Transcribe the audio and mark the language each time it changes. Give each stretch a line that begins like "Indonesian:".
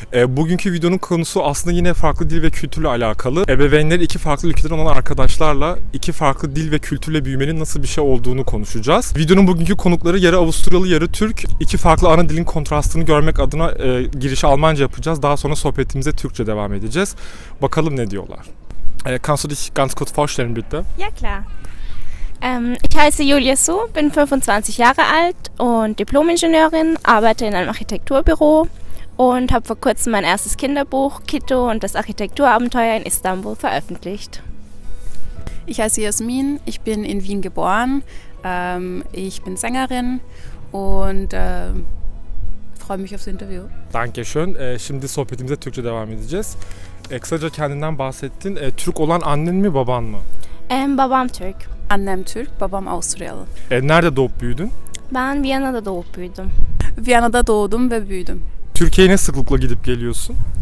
Turkish: Bugünkü videonun konusu aslında yine farklı dil ve kültürle alakalı. Ebeveynleri iki farklı ülkeden olan arkadaşlarla iki farklı dil ve kültürle büyümenin nasıl bir şey olduğunu konuşacağız. Videonun bugünkü konukları yarı Avusturyalı, yarı Türk. İki farklı ana dilin kontrastını görmek adına girişi Almanca yapacağız. Daha sonra sohbetimize Türkçe devam edeceğiz. Bakalım ne diyorlar.
German: Kannst du dich ganz kurz vorstellen, bitte? Ja, klar. Ich heiße Julia Su, bin 25 Jahre alt und Diplom-Ingenieurin, arbeite in einem Architekturbüro und habe vor kurzem mein erstes Kinderbuch Kito und das Architekturabenteuer in Istanbul veröffentlicht. Ich heiße Jasmin, ich bin in Wien geboren, ich bin Sängerin und freue mich aufs Interview. Dankeschön.
Turkish: Şimdi sohbetimize Türkçe devam edeceğiz. Kısaca kendinden bahsettin. Türk olan annen mi, baban mı? Babam Türk. Annem Türk, babam Avusturyalı. Nerede doğup büyüdün? Ben Viyana'da doğup büyüdüm. Viyana'da doğdum ve büyüdüm. Türkiye'ye ne sıklıkla gidip geliyorsun?